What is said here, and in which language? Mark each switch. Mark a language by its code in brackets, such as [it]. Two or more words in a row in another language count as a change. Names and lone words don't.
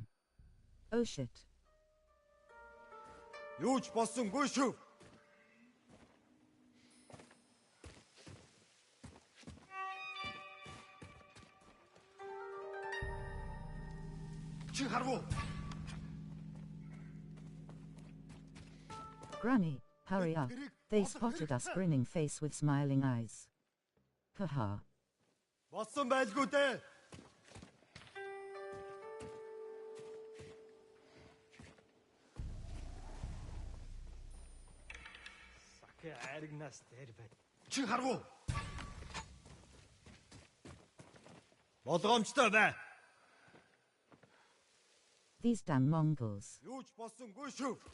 [en] Oh shit. [mn] Юуч болсонгүй шүү. Чи харав уу? [en] Granny, hurry up. They spotted us grinning face with smiling eyes. Haha. [mn] Болсон байлгүй дээ. Чи харав уу? Болгоомжтой бай. [en] These damn Mongols. [mn] Юуч болсонгүй шүү.